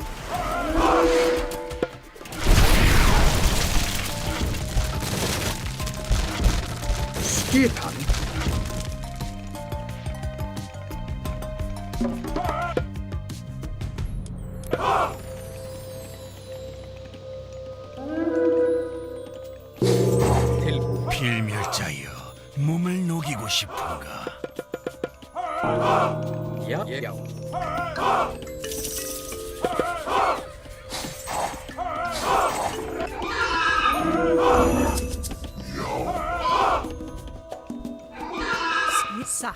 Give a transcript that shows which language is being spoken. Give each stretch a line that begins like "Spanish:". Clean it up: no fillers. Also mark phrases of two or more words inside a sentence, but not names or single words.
Icelandic: Skipan. tilbúið.
Korean: 필멸자여, 몸을 녹이고 싶은가?
Icelandic: Já, já. Skissa.